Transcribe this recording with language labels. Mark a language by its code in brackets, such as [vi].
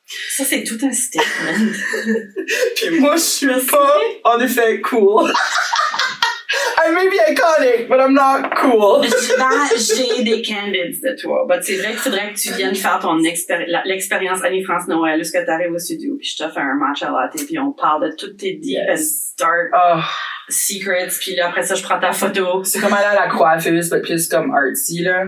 [fr] Ça, c'est tout un statement. Puis moi, je suis pas, en effet, cool. [en] I may be iconic, but I'm not cool. [fr] J'ai des candidates de toi. But c'est vrai qu'il faudrait que tu viennes faire ton l'expérience Annie-France Noël, où ce que t'arrives au studio, puis je te fais un matcha latte, puis on parle de toutes tes [en] deep and dark secrets, [fr] puis là, après ça, je prends ta photo. C'est comme aller à la coiffeuse, mais plus comme artsy, là.